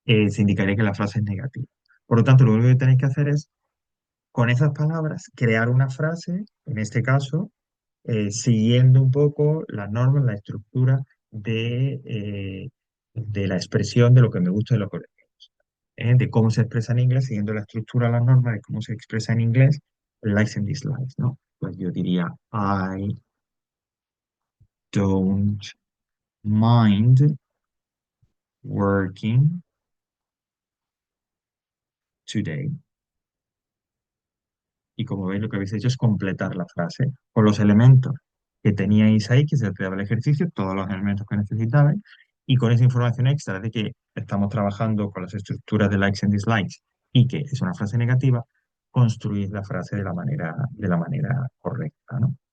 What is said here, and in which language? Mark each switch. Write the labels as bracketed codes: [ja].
[es] Se indicaría que la frase es negativa. Por lo tanto, lo único que tenéis que hacer es, con esas palabras, crear una frase, en este caso, siguiendo un poco las normas, la estructura de la expresión de lo que me gusta y lo que de cómo se expresa en inglés, siguiendo la estructura, la norma de cómo se expresa en inglés, likes and dislikes, ¿no? Pues yo diría, [en] I don't mind working today. [es] Y como veis, lo que habéis hecho es completar la frase con los elementos que teníais ahí, que se te daba el ejercicio, todos los elementos que necesitabais, y con esa información extra de que estamos trabajando con las estructuras de likes and dislikes y que es una frase negativa, construís la frase de la manera correcta, ¿no?